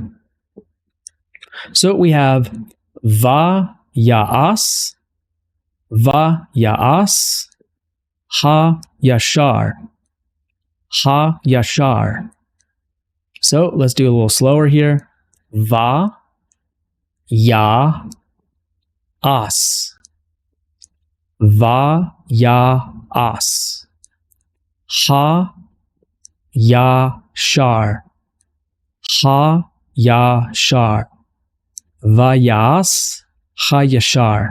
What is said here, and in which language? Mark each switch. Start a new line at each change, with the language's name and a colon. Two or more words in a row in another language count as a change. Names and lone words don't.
English: So we have
Hebrew: ויעש, הישר, הישר.
English: So let's do a little slower here.
Hebrew: ויעש, ויעש. הישר, הישר, ויעש, הישר.